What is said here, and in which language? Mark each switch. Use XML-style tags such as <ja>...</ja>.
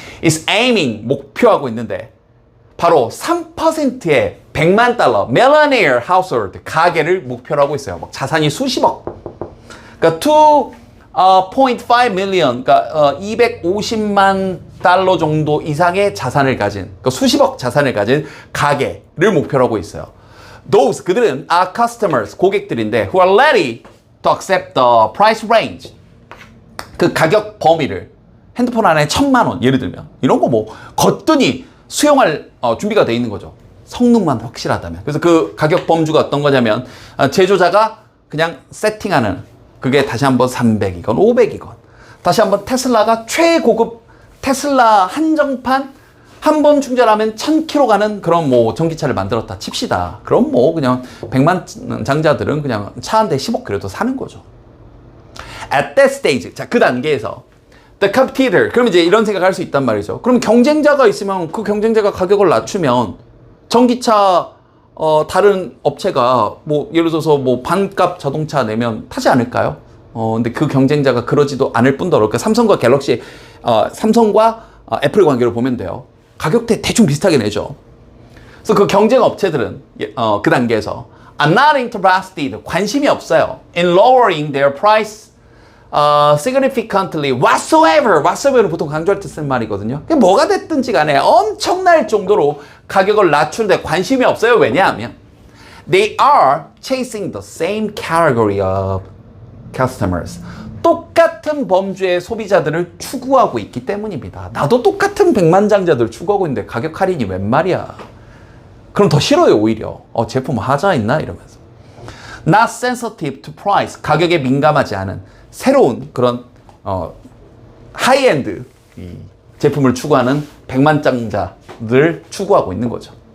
<en>is aiming,</en> <ko>목표하고 있는데 바로 3%의 100만 달러 millionaire household, 가계를 목표로 하고 있어요. 막 자산이 수십억. 그러니까 2.5 million, 그러니까 250만 달러 정도 이상의 자산을 가진, 그러니까 수십억 자산을 가진 가계를 목표로 하고 있어요.</ko> <en>Those,</en> <ko>그들은</ko> <en>are customers,</en> <ko>고객들인데</ko> <en>who are ready to accept the price range.</en> <ko>그 가격 범위를 핸드폰 하나에 1,000만 원, 예를 들면 이런 거 뭐 거뜬히 수용할 준비가 돼 있는 거죠. 성능만 확실하다면. 그래서 그 가격 범주가 어떤 거냐면 제조자가 그냥 세팅하는, 그게 다시 한번 300이건 500이건 다시 한번 테슬라가 최고급 테슬라 한정판 한 번 충전하면 1000km 가는 그런 뭐 전기차를 만들었다 칩시다. 그럼 뭐 그냥 100만 장자들은 그냥 차 한 대 10억 그래도 사는 거죠.</ko> <en>At that stage,</en> <ko>자, 그 단계에서</ko> <en>the competitor,</en> <ko>그럼 이제 이런 생각할 수 있단 말이죠. 그럼 경쟁자가 있으면 그 경쟁자가 가격을 낮추면 전기차 다른 업체가 뭐 예를 들어서 뭐 반값 자동차 내면 타지 않을까요? 근데 그 경쟁자가 그러지도 않을 뿐더러 그 삼성과 갤럭시, 삼성과 애플의 관계를 보면 돼요. 가격대 대충 비슷하게 내죠. 그래서 그 경쟁 업체들은 그 단계에서</ko> <en>are not interested,</en> <ko>관심이 없어요.</ko> <en>in lowering their price significantly whatsoever.</en> <ko>whatsoever는 보통 강조할 때 쓰는 말이거든요. 뭐가 됐든지 간에 엄청날 정도로 가격을 낮추는데 관심이 없어요. 왜냐하면</ko> <en>they are chasing the same category of customers.</en> <ko>똑같은 범주의 소비자들을 추구하고 있기 때문입니다. 나도 똑같은 백만장자들 추구하고 있는데 가격 할인이 웬 말이야. 그럼 더 싫어요. 오히려 제품 하자 있나 이러면서.</ko> <en>Not sensitive to price,</en> <ko>가격에 민감하지 않은 새로운 그런 하이엔드 제품을 추구하는 백만장자들 추구하고 있는 거죠.</ko>